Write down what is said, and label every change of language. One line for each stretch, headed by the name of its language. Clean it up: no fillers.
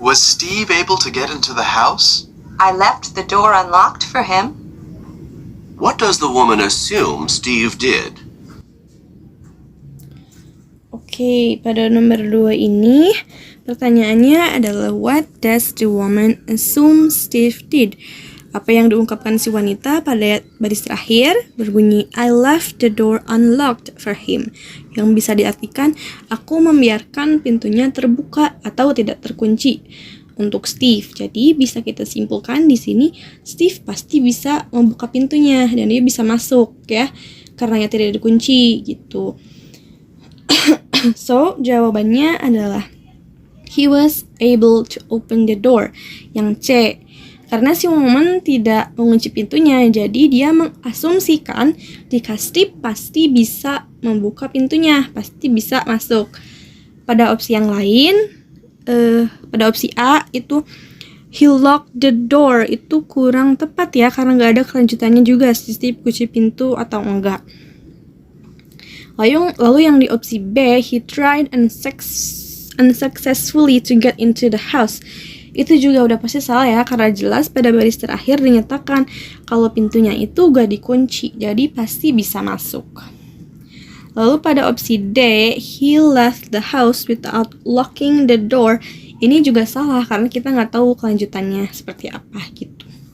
English: Was Steve able to get into the house? I left the door unlocked for him. What does the woman assume Steve did?
Indonesian: Oke, pada nomor 2 ini pertanyaannya adalah
English: what does the woman assume Steve did?
Indonesian: Apa yang diungkapkan si wanita pada baris terakhir berbunyi
English: I left the door unlocked for him,
Indonesian: yang bisa diartikan aku membiarkan pintunya terbuka atau tidak terkunci untuk Steve. Jadi bisa kita simpulkan di sini Steve pasti bisa membuka pintunya dan dia bisa masuk ya, karena tidak dikunci gitu.
English: So
Indonesian: jawabannya adalah
English: he was able to open the door,
Indonesian: yang C. Karena si woman tidak mengunci pintunya, jadi dia mengasumsikan jika Steve pasti bisa membuka pintunya, pasti bisa masuk. Pada opsi yang lain, pada opsi A itu
English: he locked the door,
Indonesian: itu kurang tepat ya karena nggak ada kelanjutannya juga, Steve kunci pintu atau enggak. Lalu yang di opsi B,
English: he tried unsuccessfully to get into the house.
Indonesian: Itu juga udah pasti salah ya, karena jelas pada baris terakhir dinyatakan kalau pintunya itu gak dikunci, jadi pasti bisa masuk. Lalu pada opsi D,
English: he left the house without locking the door.
Indonesian: Ini juga salah karena kita nggak tahu kelanjutannya seperti apa gitu.